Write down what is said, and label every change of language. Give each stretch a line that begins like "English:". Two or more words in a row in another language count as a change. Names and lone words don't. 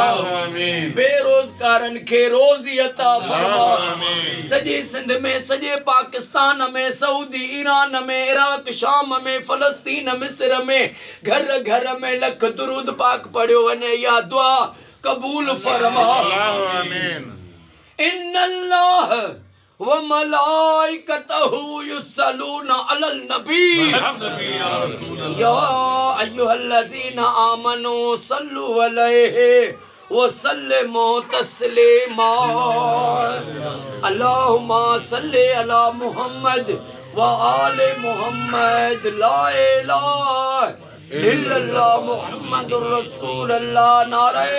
Sindhi: बेरोज़गारनि खे रोज़ी अता फरमा। सॼे सिंध में, सॼे पाकिस्तान में, सऊदी ईरान में, इराक शाम में, फ़लस्तीन मिस्र में घर घर में लख दुरूद पाक पढ़ियो वञे। या दुआ कबूल फरमा।
Arabic: إن الله و ملائكته يصلون على النبي يا أيها الذين آمنوا صلوا عليه و سلموا تسليما. اللهم صل على محمد و آل محمد. لا إله إلا الله محمد رسول الله.